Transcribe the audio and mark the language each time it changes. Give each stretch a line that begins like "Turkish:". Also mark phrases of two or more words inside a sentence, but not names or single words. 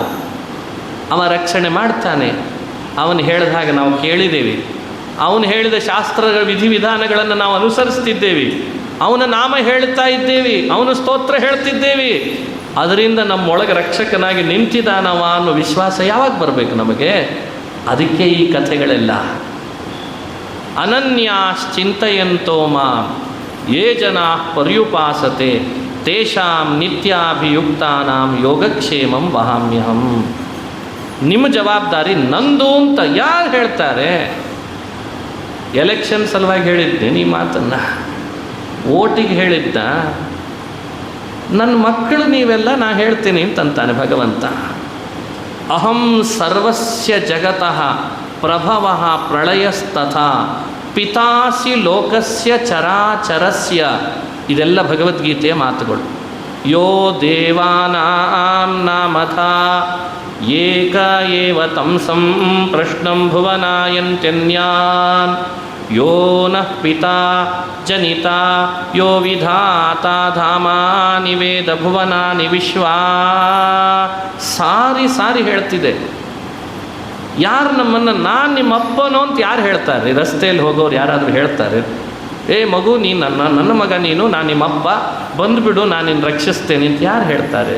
Kannada: ಅವ ರಕ್ಷಣೆ ಮಾಡ್ತಾನೆ, ಅವನು ಹೇಳಿದ ಹಾಗೆ ನಾವು ಕೇಳಿದ್ದೇವೆ, ಅವನು ಹೇಳಿದ ಶಾಸ್ತ್ರದ ವಿಧಿವಿಧಾನಗಳನ್ನು ನಾವು ಅನುಸರಿಸ್ತಿದ್ದೇವೆ, ಅವನ ನಾಮ ಹೇಳ್ತಾ ಇದ್ದೇವೆ, ಅವನ ಸ್ತೋತ್ರ ಹೇಳ್ತಿದ್ದೇವೆ. ಅದರಿಂದ ನಮ್ಮೊಳಗೆ ರಕ್ಷಕನಾಗಿ ನಿಂತಿದ್ದಾನವ ಅನ್ನೋ ವಿಶ್ವಾಸ ಯಾವಾಗ ಬರಬೇಕು ನಮಗೆ? ಅದಕ್ಕೆ ಈ ಕಥೆಗಳೆಲ್ಲ.
Sanskrit: ಅನನ್ಯಾಶ್ಚಿಂತಯಂತೋ ಮಾಂ ಯೇ ಜನಾ ಪರ್ಯುಪಾಸತೆ ತೇಷಾಂ ನಿತ್ಯಾಭಿಯುಕ್ತಾನಾಂ ಯೋಗಕ್ಷೇಮಂ ವಹಾಮ್ಯಹಂ.
Kannada: ನಿಮ್ಮ ಜವಾಬ್ದಾರಿ ನಂದು ಅಂತ ಯಾರು ಹೇಳ್ತಾರೆ? ಎಲೆಕ್ಷನ್ ಸಲುವಾಗಿ ಹೇಳಿದ್ದೆ ಈ ಮಾತನ್ನು, ಓಟಿಗೆ ಹೇಳಿದ್ದ. ನನ್ನ ಮಕ್ಕಳು ನೀವೆಲ್ಲ ನಾ ಹೇಳ್ತೀನಿ ಅಂತಂತಾನೆ ಭಗವಂತ.
Sanskrit: ಅಹಂ ಸರ್ವಸ್ಯ ಜಗತಃ ಪ್ರಭವಃ ಪ್ರಳಯಸ್ತಥಾ ಪಿತಾಸಿ ಲೋಕಸ್ಯ ಚರಾಚರಸ್ಯ.
Kannada: ಇದೆಲ್ಲ ಭಗವದ್ಗೀತೆಯ ಮಾತುಗಳು.
Sanskrit: ಯೋ ದೇವಾನಾಂ ನಾಮಥಾ ಏಕ ಏವ ತಂಸಂ ಪ್ರಶ್ನಂ ಭುವನಾಯಂತ್ಯನ್ಯಾನ್ ಯೋ ನಃ ಪಿತಾ ಜನಿತಾ ಯೋ ವಿಧಾತಾ ಧಾಮಾನಿ ವೇದ ಭುವನಾನಿ ವಿಶ್ವಾ.
Kannada: ಸಾರಿ ಸಾರಿ ಹೇಳ್ತಿದೆ. ಯಾರು ನಮ್ಮನ್ನು ನಾನು ನಿಮ್ಮ ಅಪ್ಪನೋ ಅಂತ ಯಾರು ಹೇಳ್ತಾರೆ? ರಸ್ತೆಯಲ್ಲಿ ಹೋಗೋರು ಯಾರಾದರೂ ಹೇಳ್ತಾರೆ? ಏ ಮಗು ನೀನು ನನ್ನ ಮಗ ನೀನು, ನಾನು ನಿಮ್ಮಪ್ಪ, ಬಂದುಬಿಡು, ನಾನು ನಿನ್ನ ರಕ್ಷಿಸ್ತೇನೆ ಅಂತ ಯಾರು ಹೇಳ್ತಾರೆ?